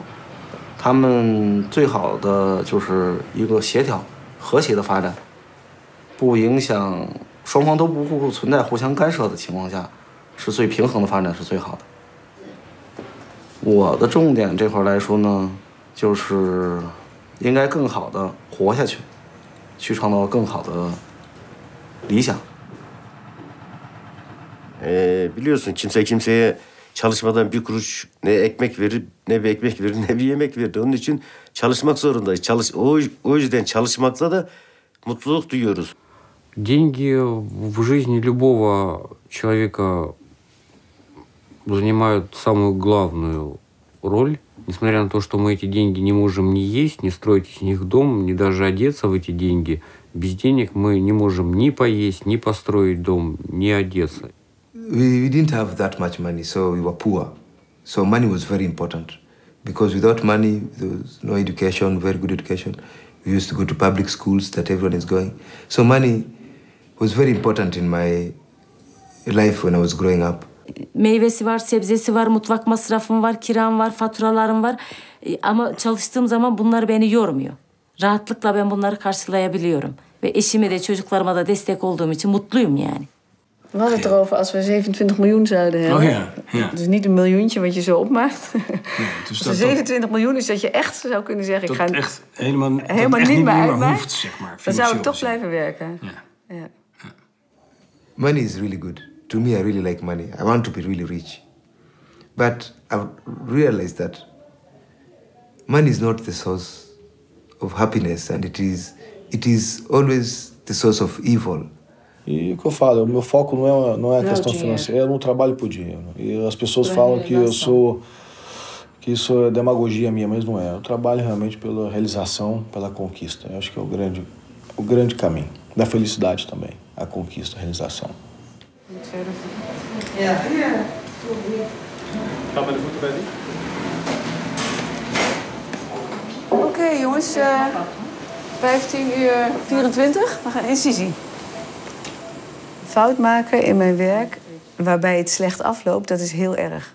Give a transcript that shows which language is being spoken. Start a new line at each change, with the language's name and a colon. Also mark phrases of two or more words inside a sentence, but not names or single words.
Chinese: 他们最好的就是一个协调、和谐的发展，不影响双方都不存在互相干涉的情况下，是最平衡的发展是最好的。我的重点这块来说呢，就是应该更好的活下去，去创造更好的理想。
Turkish: Biliyorsun kimse kimseye çalışmadan bir kuruş ne ekmek verir, ne bir ekmek verir, ne bir yemek verir. Onun için çalışmak zorundayız. O yüzden çalışmakla da mutluluk duyuyoruz.
Russian: Деньги в жизни любого человека занимают самую главную роль. Несмотря на то, что мы эти деньги не можем ни есть, ни строить из них дом, ни даже одеться в эти деньги, без денег мы не можем ни поесть, ни построить дом, ни одеться.
English: We didn't have that much money, so we were poor. So money was very important. Because without money, there was no education, very good education. We used to go to public schools that everyone is going. So money was very important in my life when I was growing up.
Turkish: Meyvesi var, sebzesi var, mutfak masrafım var, kiram var, faturalarım var. Ama çalıştığım zaman bunlar beni yormuyor. Rahatlıkla ben bunları karşılayabiliyorum. Ve eşime de çocuklarıma da destek olduğum için mutluyum yani.
Dutch: We hadden het erover als we 27 miljoen zouden hebben. Oh ja, ja. Dus niet een miljoentje wat je zo opmaakt. Nee, dus als er 27 miljoen is, dat je echt zou kunnen zeggen... Dat ik ga echt helemaal niet niet meer meer uitmaakt, hoeft, zeg maar. dan zou ik toch financieel blijven werken. Ja. Ja.
English: Money is really good. To me, I really like money. I want to be really rich. But I've realized that money is not the source of happiness, and it is always the source of evil.
Portuguese: E o que eu falo, o meu foco não é a questão financeira, eu não trabalho por dinheiro. E as pessoas falam que que isso é demagogia minha, mas não é. Eu trabalho realmente pela realização, pela conquista. Eu acho que é o grande caminho da felicidade também, a conquista, a realização.
Dutch: Ja. Ga met de voeten bij die. Oké, jongens, 15:24. We gaan incisie. Fout maken in mijn werk waarbij het slecht afloopt, dat is heel erg.